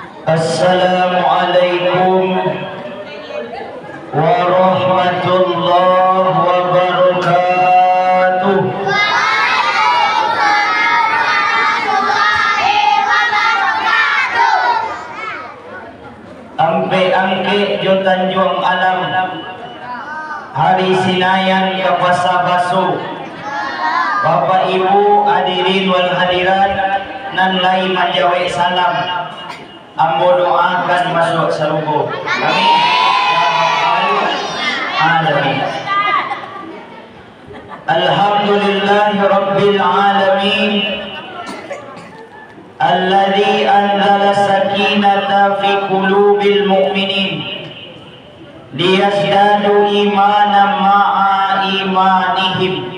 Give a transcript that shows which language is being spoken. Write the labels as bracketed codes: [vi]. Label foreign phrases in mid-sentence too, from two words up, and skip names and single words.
[ar] السلام عليكم ورحمة الله وبركاته. [min] Ampe angke jo Tanjung Alam hari Sinayan ke Pasar Baso. Bapak Ibu [ar] الحاضرين والحاضرات [min] nan lai manjawe salam. Ambo doakan masuk surga. [ar] آمين. آمين. الحمد لله رب العالمين. الذي أنزل السكينة في قلوب المؤمنين ليزدادوا إيمانا مع إيمانهم.